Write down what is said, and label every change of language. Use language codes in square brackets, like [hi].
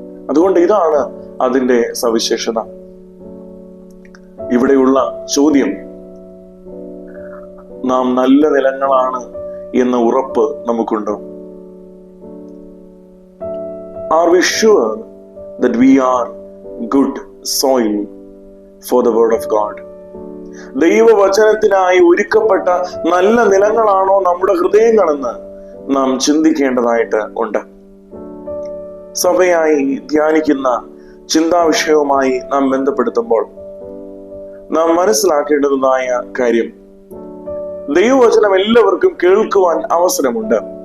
[ml] അതുകൊണ്ട് ഇതാണ് അതിന്റെ സവിശേഷത. ഇവിടെയുള്ള ചോദ്യം, നാം നല്ല നിലങ്ങളാണ് എന്ന ഉറപ്പ് നമുക്കുണ്ടോ? [en] Are we sure that we are good soil for the word of God? [ml] ദൈവവചനത്തിനായി ഒരുക്കപ്പെട്ട നല്ല നിലങ്ങളാണോ നമ്മുടെ ഹൃദയങ്ങളെന്ന് നാം ചിന്തിക്കേണ്ടതായിട്ട് ഉണ്ട്. സഭയായി ധ്യാനിക്കുന്ന ചിന്താവിഷയവുമായി നാം ബന്ധപ്പെടുത്തുമ്പോൾ നാം മനസ്സിലാക്കേണ്ടതായ കാര്യം, ദൈവവചനം എല്ലാവർക്കും കേൾക്കുവാൻ അവസരമുണ്ട്.